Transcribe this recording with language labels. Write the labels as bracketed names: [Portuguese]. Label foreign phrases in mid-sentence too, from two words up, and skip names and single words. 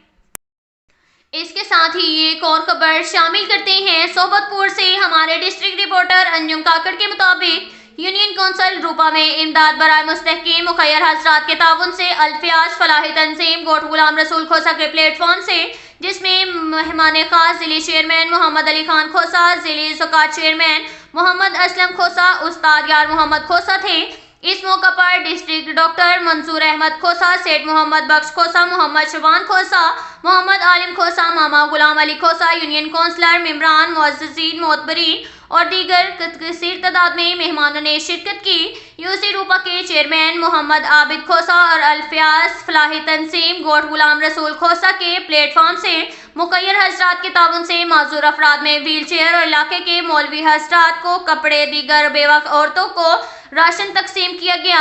[Urdu] اس کے ساتھ ہی ایک اور خبر شامل کرتے ہیں سوبتپور سے. ہمارے ڈسٹرکٹ رپورٹر انجم کاکڑ کے مطابق یونین کونسل روپا میں امداد برائے مستحقین مخیر حضرات کے تعاون سے الفیاض فلاحی تنظیم گوٹھ غلام رسول کھوسہ کے پلیٹ فارم سے، جس میں مہمان خاص ضلع چیئرمین محمد علی خان کھوسہ، ضلع زکوٰۃ چیئرمین محمد اسلم کھوسہ، استاد یار محمد کھوسہ تھے. اس موقع پر ڈسٹرکٹ ڈاکٹر منصور احمد کھوسہ، سیٹھ محمد بخش کھوسہ، محمد شعبان کھوسہ، محمد عالم کھوسہ، ماما غلام علی کھوسہ، یونین کونسلر, ممبران، معززین، معتبرین اور دیگر کثیر تعداد میں مہمانوں نے شرکت کی. یوسی روپا کے چیئرمین محمد عابد کھوسہ اور الفیاض فلاحی تنظیم گوٹھ غلام رسول کھوسہ کے پلیٹ فارم سے مخیر حضرات کے تعاون سے معذور افراد میں وہیل چیئر اور علاقے کے مولوی حضرات کو کپڑے، دیگر بیوہ عورتوں کو راشن تقسیم کیا گیا.